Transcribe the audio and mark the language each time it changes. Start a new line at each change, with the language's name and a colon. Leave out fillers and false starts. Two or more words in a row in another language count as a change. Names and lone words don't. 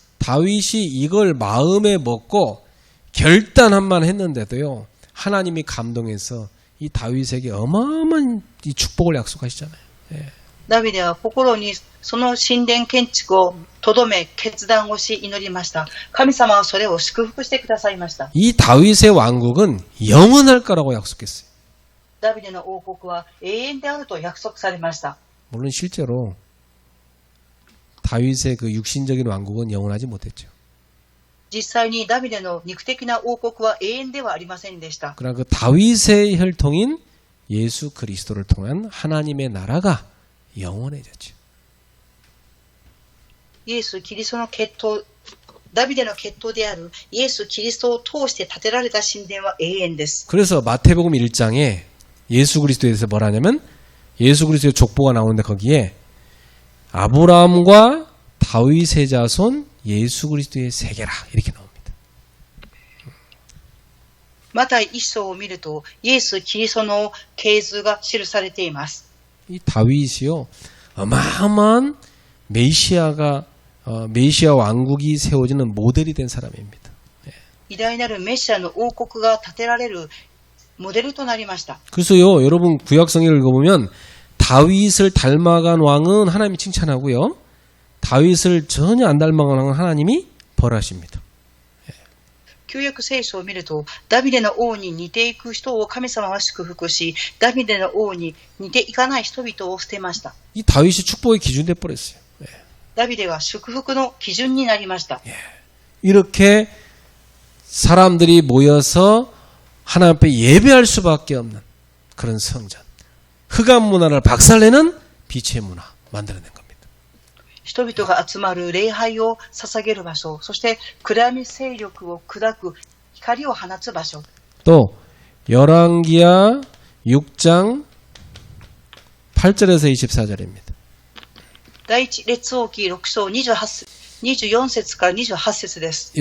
Korean: 다윗이 이걸 마음에 먹고 결단한만 했는데도요. 하나님이 감동해서 이 다윗에게 어마어마한 이 축복을 약속하시잖아요. 예.
Japanese: ダビデは心にその神殿建築をとどめ決断をし祈りました。神様はそれを祝福してくださいました。
Korean: 이 다윗의 왕국은 영원할 거라고 약속했어요.
Japanese: ダビデの王国は永遠であると約束されました。
Korean: 물론 실제로 다윗의 그 육신적인 왕국은 영원하지 못했죠.
Japanese: 実際にダビデの肉的な王国は永遠ではありませんでした。
Korean: 그러나 그 다윗의 혈통인 예수 그리스도를 통한 하나님의 나라가 영원해졌죠.
Japanese: イエス・キリストの血統ダビデの血統であるイエス・キリストを通して建てられた神殿は永遠です。
Korean: 그래서 마태복음 1장에 예수 그리스도에 대해서 뭐라냐면 예수 그리스도의 족보가 나오는데 거기에 아브라함과 다윗의 자손 예수 그리스도의 세계라 이렇게 나옵니다.
Japanese: マタイ一章を見ると、イエス・キリストの系図が記されています。
Korean: 이 다윗이요 어마어마한 메시아 왕국이 세워지는 모델이 된 사람입니다.
Japanese: 偉大なるメシアの王国が建てられるモデルとなりました。
Korean: 그래서요 여러분 구약성경을 읽어보면 다윗을 닮아간 왕은 하나님이 칭찬하고요 다윗을 전혀 안 닮아간 왕은 하나님이 벌하십니다.
Japanese: 旧約聖書を見ると、ダビデの王に似ていく人を神様は祝福し、ダビデの王に似ていかない人々を捨てました。
Korean: 이 다윗이 축복의 기준 돼 버렸어요.
Japanese: ダビデは祝福の基準になりました。
Korean: 이렇게 사람들이 모여서 하나님 앞에 예배할 수밖에 없는 그런 성전, 흑암 문화를 박살내는 빛의 문화 만들어낸 겁니다.
Japanese: 人々が集まる礼拝を捧げる場所、そして暗闇勢力を砕く光を放つ場所。
Korean: 또 열왕기하 6장 8절에서 24절입니다.
Japanese: 第一列王記6章24節から28節です。